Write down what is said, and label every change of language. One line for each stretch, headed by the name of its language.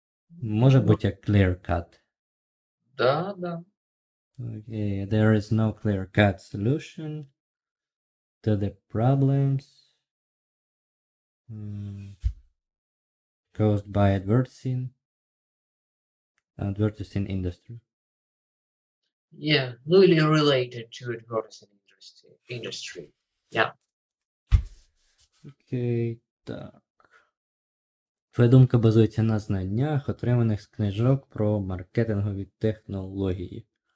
Ukrainian: Може бути як
English: clear cut.
Russian: Да, да.
English: Okay, there is no clear cut solution to the problems caused by advertising industry. Yeah.
Russian: Ну, или
English: related to advertising industry. Yeah.
Ukrainian: Окей, так. Твоя думка базується на знаннях, отриманих з книжок про маркетингові технології.